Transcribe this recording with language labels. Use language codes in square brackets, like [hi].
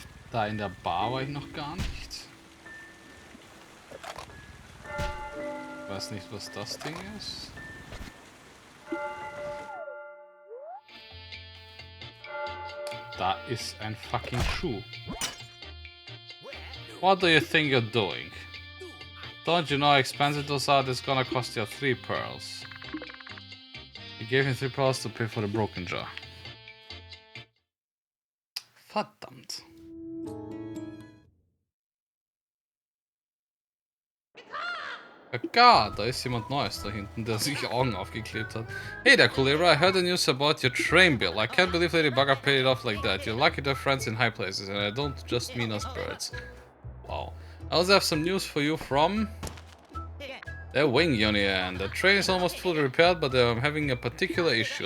[de] Da in der Bar war ich noch gar nicht. Weiß nicht, was das Ding ist. Da ist ein fucking Schuh. [en] What do you think you're doing? Don't you know how expensive those are? It's gonna cost you 3 pearls. You gave me 3 pearls to pay for the broken jar. [de] Verdammt. God, da ist jemand Neues da hinten, der sich Augen aufgeklebt hat. [en] Hey there, Culebra, I heard the news about your train bill. I can't believe Lady Bugger paid it off like that. You're lucky to have friends in high places, and I don't just mean us birds. Wow. I also have some news for you from the wing unit. The train is almost fully repaired, but I'm having a particular issue.